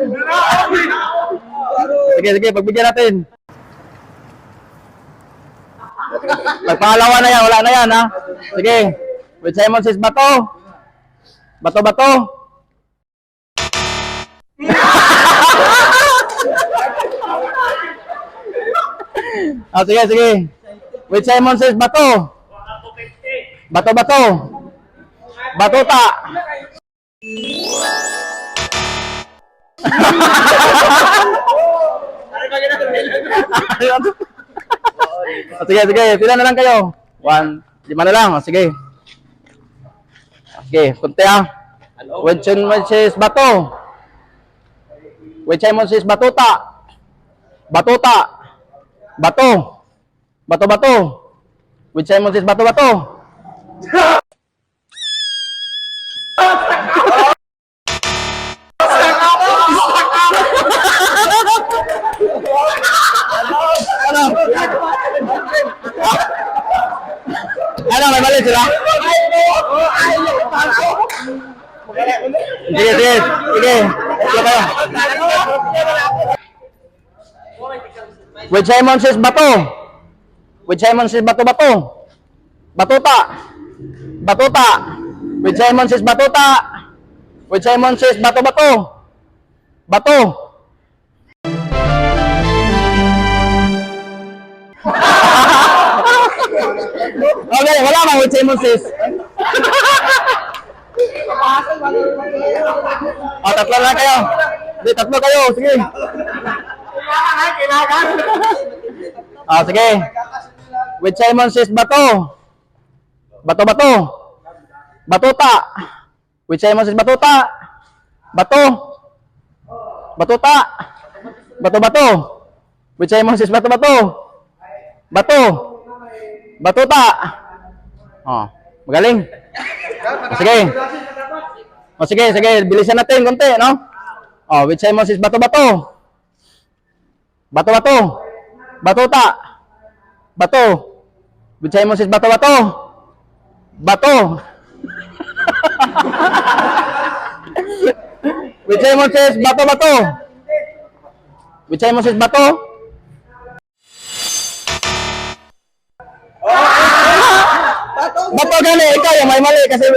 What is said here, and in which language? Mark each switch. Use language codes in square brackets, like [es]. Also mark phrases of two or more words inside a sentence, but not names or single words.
[tl] Sige, pagbigyan natin. Pag pangalawa na yan, wala na yan, ha? Sige. [en] With Simon says [tl] bato. Bato, bato. Sige, sige. [en] With Simon says [tl] bato. Bato, bato. Batuta. Sige, sige. Pila na lang kayo. 1, 5 na lang. Sige. Sige, kunti ha. [en] With Simon says [tl] bato. [en] With Simon says [tl] batuta. Batuta. Bato. Bato, bato. [en] With Simon says [tl] bato, bato. Ano, may mali sila? Sige, sige, sige. Sige kayo. [en] With Simon says [tl] bato. [en] With Simon says [tl] bato, bato. Batuta. Batuta. [en] With Simon says [tl] batuta. [en] With Simon says [tl] bato, bato. Bato. Okay, wala bang [en] with Simon says? [tl] Tatlo lang kayo. Hindi, tatlo kayo. Sige. Sige. [en] With Simon says [tl] bato. Bato, bato. Batuta. [en] With Simon says [tl] batuta. Bato. Batuta. Bato, bato. [en] With Simon says [tl] bato, bato. Bato. Batuta. Magaling. Sige. Sige, sige. Bilisan natin konti, no? [en] With Simon says [tl] bato, bato. Bato, bato. Batuta. Bato. [en] With Simon says [tl] bato, bato. Bato. [en] With Simon says [tl] bato, bato. [en] With Simon says [tl] bato. Bato gani, ikaw yung may mali kasi...